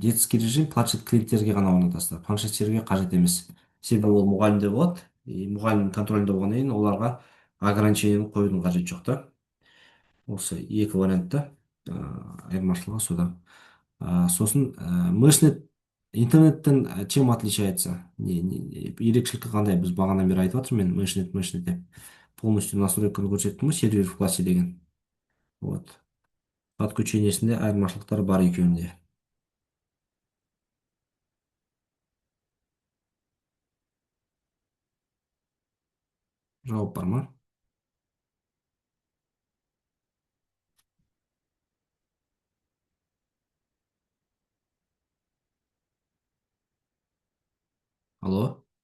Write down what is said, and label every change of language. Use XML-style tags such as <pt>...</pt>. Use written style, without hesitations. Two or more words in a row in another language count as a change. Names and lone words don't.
<kk>Детский режим планшет клиенттерге ғана орнатасыздар. Планшет серверге қажет емес. Себебі ол мұғалімде болады. Мұғалімнің контролінде болғаннан кейін оларға ограничениені қоюдың қажеті жоқ та. Осы екі вариантта айырмашылығы сода. Сосын мешнет интернеттен</kk> <ru>чем отличается?</ru> <kk>Ерекшелігі қандай? Біз бағанадан бері айтып жатырмын мен мешнет деп. Полностью настройканы көрсеттім ғой,</kk> <ru>сервер в классе деген. Вот.</ru> <kk>Подключениесінде айырмашылықтар бар екеуінде. Жауап бар ма? Алло?</kk>